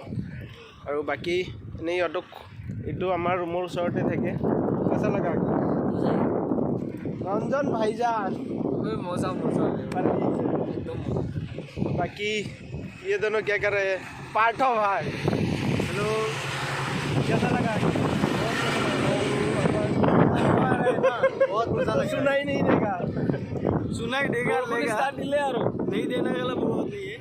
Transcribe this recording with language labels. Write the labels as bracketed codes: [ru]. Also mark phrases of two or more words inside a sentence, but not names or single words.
[as] আৰু বাকী এনেই ইহঁতক, এইটো আমাৰ ৰুমৰ ওচৰতে থাকে। কেঁচা লগা ৰঞ্জন ভাইজান, [hi] मौसम एकदम बाकी ये दोनों क्या कर रहे हैं? पार्थ भाई, हेलो, कैसा लगा? बहुत मजा लगा। सुना ही नहीं देगा, सुना ही देगा, नहीं देने वाला बहुत नहीं है।